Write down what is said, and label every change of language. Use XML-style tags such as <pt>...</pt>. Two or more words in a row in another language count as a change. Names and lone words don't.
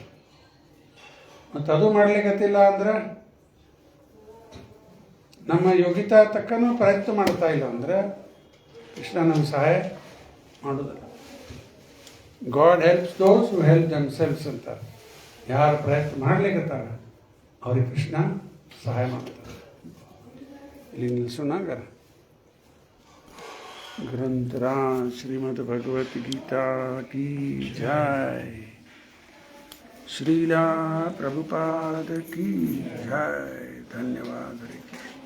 <kn>ಮತ್ತು ಅದು ಮಾಡ್ಲಿಕ್ಕತ್ತಿಲ್ಲ ಅಂದ್ರೆ, ನಮ್ಮ ಯೋಗ್ಯತಾ ತಕ್ಕನೂ ಪ್ರಯತ್ನ ಮಾಡ್ತಾ ಇಲ್ಲ ಅಂದರೆ ಕೃಷ್ಣ ನಮ್ಗೆ ಸಹಾಯ ಮಾಡೋದಿಲ್ಲ.</kn> <en>God helps those who help themselves ಅಂತಾರೆ.</en> <kn>ಯಾರು ಪ್ರಯತ್ನ ಮಾಡ್ಲಿಕ್ಕತ್ತಾರ ಅವ್ರಿಗೆ ಕೃಷ್ಣ ಸಹಾಯ ಮಾಡ್ತಾರೆ. ಇಲ್ಲಿ ನಿಲ್ಲಿಸೋಣಾಗ</kn> <hi>ग्रंथराज श्रीमद् भगवत गीता की जय, श्रीला प्रभुपाद की जय. धन्यवाद.</hi>